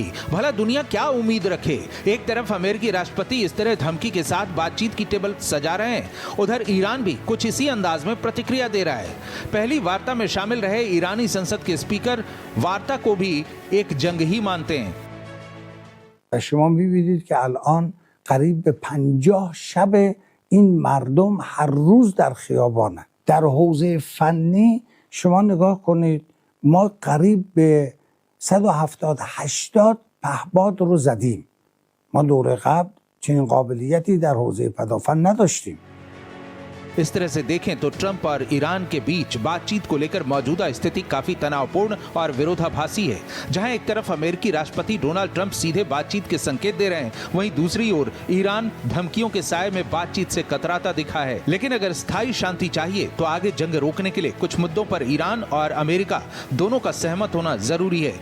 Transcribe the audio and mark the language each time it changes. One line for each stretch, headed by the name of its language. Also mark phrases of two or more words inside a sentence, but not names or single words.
Hindi: भला दुनिया क्या उम्मीद रखे? एक तरफ अमेरिकी राष्ट्रपति इस तरह धमकी के साथ बातचीत की टेबल सजा रहे हैं, उधर ईरान भी कुछ इसी अंदाज में प्रतिक्रिया दे रहा है। पहली वार्ता में शामिल रहे ईरानी संसद के स्पीकर वार्ता को भी एक जंग ही मानते हैं।
Persian: شما می‌بینید که الان قریب به 50 شب این مردم هر روز در خیابانن. در حوزه فنی شما نگاه کنید، ما قریب به 170-80 پهپاد رو زدیم. ما دوره قبل چنین قابلیتی در حوزه پدافند نداشتیم.
Hindi: इस तरह से देखें तो ट्रंप और ईरान के बीच बातचीत को लेकर मौजूदा स्थिति काफी तनावपूर्ण और विरोधाभासी है। जहां एक तरफ अमेरिकी राष्ट्रपति डोनाल्ड ट्रंप सीधे बातचीत के संकेत दे रहे हैं, वहीं दूसरी ओर ईरान धमकियों के साए में बातचीत से कतराता दिखा है। लेकिन अगर स्थायी शांति चाहिए तो आगे जंग रोकने के लिए कुछ मुद्दों पर ईरान और अमेरिका दोनों का सहमत होना जरूरी है।